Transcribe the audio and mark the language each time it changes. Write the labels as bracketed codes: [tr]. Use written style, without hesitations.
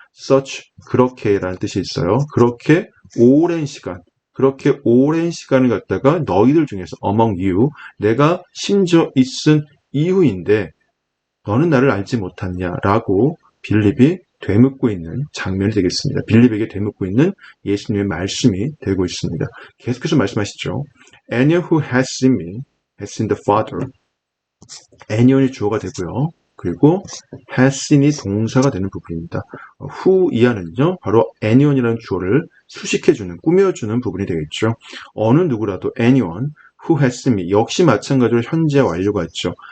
[ko] Such, 그렇게라는 뜻이 있어요. 그렇게 오랜 시간을 갖다가 너희들 중에서 among you, 내가 심지어 있은 이후인데 너는 나를 알지 못하냐라고 빌립이 되묻고 있는 장면이 되겠습니다. 빌립에게 되묻고 있는 예수님의 말씀이 되고 있습니다. 계속해서 말씀하시죠. [en] Anyone who has seen me has seen the Father. [ko] anyone이 주어가 되고요. 그리고 has seen이 동사가 되는 부분입니다. who 이하는요, 바로 anyone이라는 주어를 수식해주는, 꾸며주는 부분이 되겠죠. 어느 누구라도 anyone who has seen me, 역시 마찬가지로 현재 완료가 있죠.